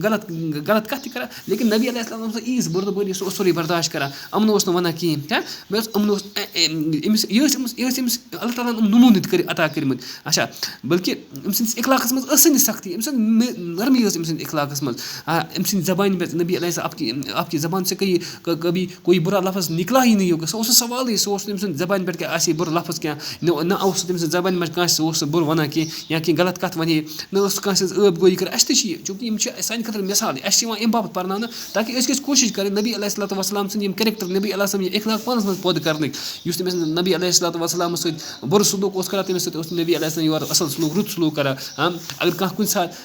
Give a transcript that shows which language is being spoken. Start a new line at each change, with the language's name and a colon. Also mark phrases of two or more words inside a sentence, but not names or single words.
Kashmiri: غلط کَتھ تہِ کَران لیکن نبی
Arabic: علیہ السلام
Kashmiri: اوس ییٖژ بُردُبٲری سُہ اوس سورُے برداشت کَران یِمَن اوس نہٕ وَنان کِہیٖنۍ بیٚیہِ اوس یِمَن اوس أمِس یہِ ٲسۍ أمِس اللہ تعالیٰ ہَن نموٗنہٕ عطا کٔرمٕتۍ اچھا بلکہِ أمۍ سٕنٛدِس اخلاقَس منٛز ٲسٕے نہٕ سختی أمۍ سٕنٛز نرمی ٲس أمۍ سٕنٛدِ اخلاقَس منٛز أمۍ سٕنٛدِ زبانہِ پٮ۪ٹھ نبی علیہ
Urdu: آپ کی زبان سے کبھی کوئی بُرا لفظ نِکلا ہی نہیں ہوگا
Kashmiri: سُہ اوس نہٕ سوالٕے سُہ اوس نہٕ أمۍ سٕنٛدِ زبانہِ پٮ۪ٹھ کیٛاہ آسہِ ہے بُرٕ لفظ کینٛہہ نہ اوس تٔمۍ سٕنٛدِ زبانہِ منٛز کٲنٛسہِ سُہ اوس سُہ بُرٕ وَنان کینٛہہ یا کینٛہہ غلط کَتھ وَنہِ ہے نہ ٲس کٲنٛسہِ ہٕنٛز ٲب گویی کَران اَسہِ تہِ چھِ یہِ چوٗنٛکہِ یِم چھِ سانہِ خٲطرٕ مِثال اَسہِ چھِ یِوان اَمہِ باپَتھ پَرناونہٕ تاکہِ أسۍ گٔژھۍ کوٗشِش کَرٕنۍ نبی
Arabic: علیہ الصلوٰتُ وَسلام
Kashmiri: سٕنٛدۍ یِم کیریکٹر نبی
Arabic: علیہ السلام
Kashmiri: یہِ اخلاق پانَس منٛز پٲدٕ کَرنٕکۍ یُس تٔمِس نبی
Arabic: علیہ الصلوٰتُ وَسلامَس
Kashmiri: سۭتۍ بُرٕ سلوٗک اوس کَران تٔمِس سۭتۍ اوس نبی
Arabic: علیہ السلام
Kashmiri: یورٕ اَصٕل سلوٗک رُت سلوٗک کَران اگر کانٛہہ کُنہِ